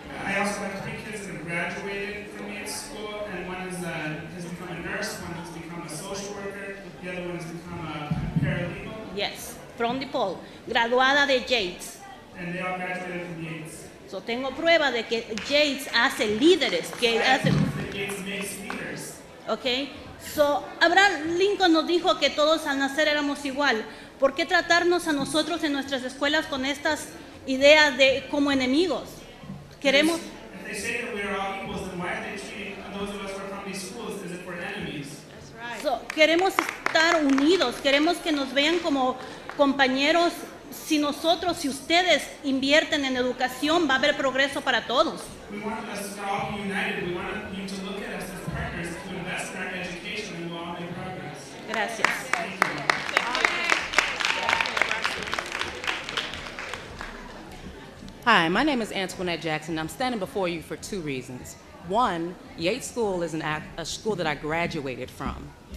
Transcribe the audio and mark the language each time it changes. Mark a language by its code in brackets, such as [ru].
[en] I also have 3 kids that have graduated from Yates School, and one has become a nurse, one has become a social worker, the other one has become a paralegal. Yes, from DePaul, [es] graduada de Yates. [en] And they all graduated from Yates. [es] So tengo prueba de que Yates hace líderes, que hace. [en] Yates makes leaders. Okay. [es] So Abraham Lincoln nos dijo que todos al nacer éramos igual. ¿Por qué tratarnos a nosotros en nuestras escuelas con estas ideas de como enemigos? Queremos. [en] If they say that we are all equals, then why are they treating those of us who are from these schools as if we're enemies? That's right. [es] So, queremos estar unidos, queremos que nos vean como compañeros. Si ustedes invierten en educación, va a haber progreso para todos. [en] We want us to all be united. We want you to look at us as partners, to invest in our education, and we'll all make progress. [es] Gracias. [en] Thank you. Hi, my name is Antoinette Jackson. I'm standing before you for 2 reasons. One, Yates School is a school that I graduated from.